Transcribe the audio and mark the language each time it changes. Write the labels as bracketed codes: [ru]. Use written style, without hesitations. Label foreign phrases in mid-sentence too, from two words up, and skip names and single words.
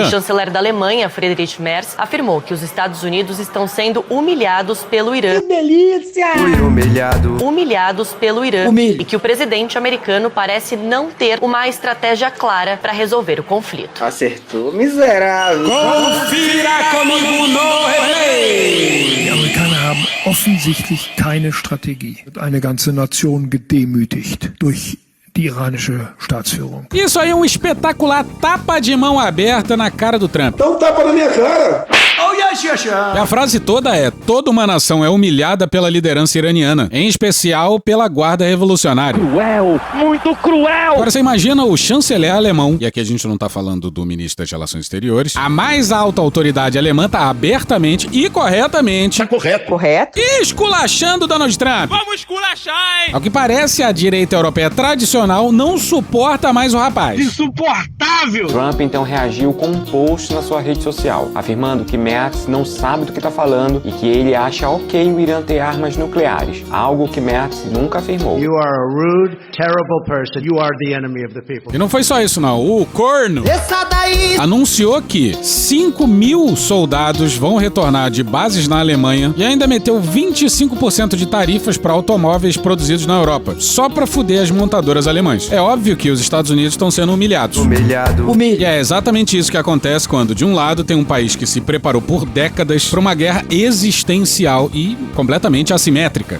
[pt] O chanceler da Alemanha, Friedrich Merz, afirmou que os Estados Unidos estão sendo humilhados pelo Irã. Que delícia! Fui humilhado. Humilhados pelo Irã. E que o presidente americano parece não ter uma estratégia clara para resolver o conflito. Acertou, miserável. Confira comigo no replay! [de] Die Amerikaner haben offensichtlich keine Strategie. Eine ganze Nation gedemütigt durch die iranische Staatsführung. [pt] Isso aí é um espetacular tapa de mão aberta na cara do Trump. Dá um tapa na minha cara. [en] Oh, yes, yes, yes. [pt] E a frase toda é: toda uma nação é humilhada pela liderança iraniana, em especial pela guarda revolucionária. Cruel, muito cruel. Agora você imagina o chanceler alemão, e aqui a gente não tá falando do ministro das Relações Exteriores, a mais alta autoridade alemã tá abertamente e corretamente... Tá correto. Correto. Esculachando Donald Trump. Vamos esculachar, hein? Ao que parece, a direita europeia tradicional não suporta mais o rapaz. Insuportável. Trump então reagiu com um post na sua rede social, afirmando que Merz não sabe do que está falando e que ele acha ok o Irã ter armas nucleares, algo que Merz nunca afirmou. [en] You are a rude, terrible person. You are the enemy of the people. [pt] E não foi só isso não, o corno anunciou que 5.000 soldados vão retornar de bases na Alemanha e ainda meteu 25% de tarifas para automóveis produzidos na Europa, só para fuder as montadoras alemãs. É óbvio que os Estados Unidos estão sendo humilhados. E é exatamente isso que acontece quando, de um lado, tem um país que se preparou por décadas para uma guerra existencial e completamente assimétrica.